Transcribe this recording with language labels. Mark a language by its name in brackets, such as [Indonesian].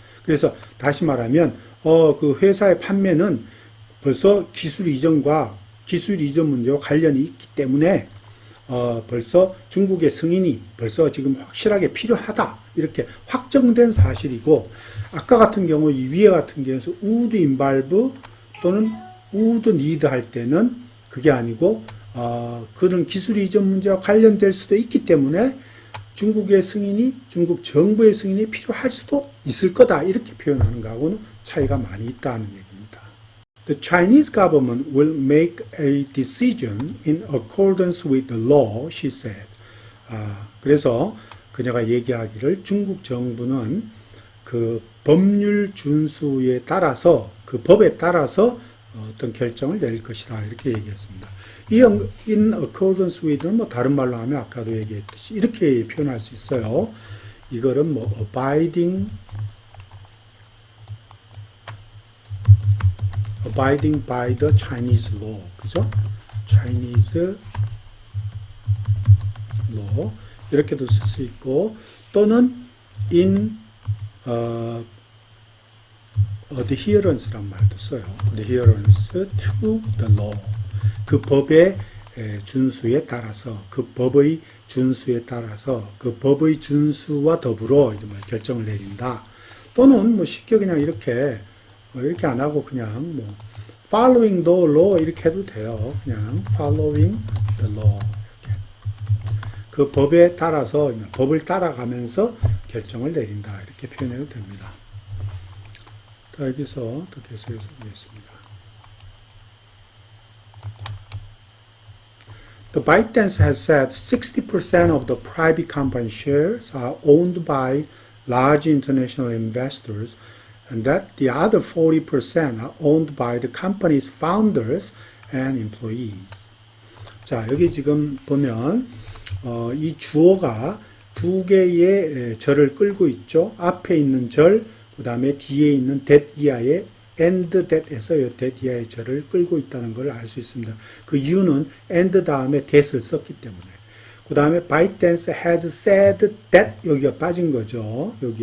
[Korean] 그래서 다시 말하면 그 회사의 판매는 벌써 기술 이전 문제와 관련이 있기 때문에 벌써 중국의 승인이 벌써 지금 확실하게 필요하다 이렇게 확정된 사실이고, 아까 같은 경우 이 위에 같은 경우에서 [English] would involve [Korean] 또는 [English] would need [Korean] 할 때는 그게 아니고 그런 기술 이전 문제와 관련될 수도 있기 때문에 중국의 승인이, 중국 정부의 승인이 필요할 수도 있을 거다. 이렇게 표현하는 거하고는 차이가 많이 있다는 얘기입니다. [English] The Chinese government will make a decision in accordance with the law, she said. [Korean] 그래서 그녀가 얘기하기를 중국 정부는 그 법률 준수에 따라서, 그 법에 따라서 어떤 결정을 내릴 것이다. 이렇게 얘기했습니다. 이 [English] in accordance with [Korean] 는 뭐 다른 말로 하면 아까도 얘기했듯이 이렇게 표현할 수 있어요. 이거는 뭐 [English] abiding by the Chinese law. [Korean] 그죠? [English] Chinese law. [Korean] 이렇게도 쓸 수 있고, 또는 [English] in adherence [Korean] 란 말도 써요. [English] adherence to the law. [Korean] 그 법의 준수에 따라서, 그 법의 준수에 따라서, 그 법의 준수와 더불어 이제 뭐 결정을 내린다. 또는 뭐 쉽게 그냥 이렇게 안 하고 그냥 뭐 [English] following the law [Korean] 이렇게 해도 돼요. 그냥 [English] following the law. [Korean] 이렇게. 그 법에 따라서, 법을 따라가면서 결정을 내린다. 이렇게 표현해도 됩니다. 자, 여기서 더 계속해서 보겠습니다. [English] The ByteDance has said 60% of the private company shares are owned by large international investors and that the other 40% are owned by the company's founders and employees. [Korean] 자, 여기 지금 보면 이 주어가 두 개의 절을 끌고 있죠. 앞에 있는 절, 그 다음에 뒤에 있는 that 이하의 and that에서 이 that 이하의 절을 끌고 있다는 걸 알 수 있습니다. 그 이유는 and 다음에 that을 썼기 때문에. 그 다음에 [English] ByteDance has said that [Korean] 여기가 빠진 거죠.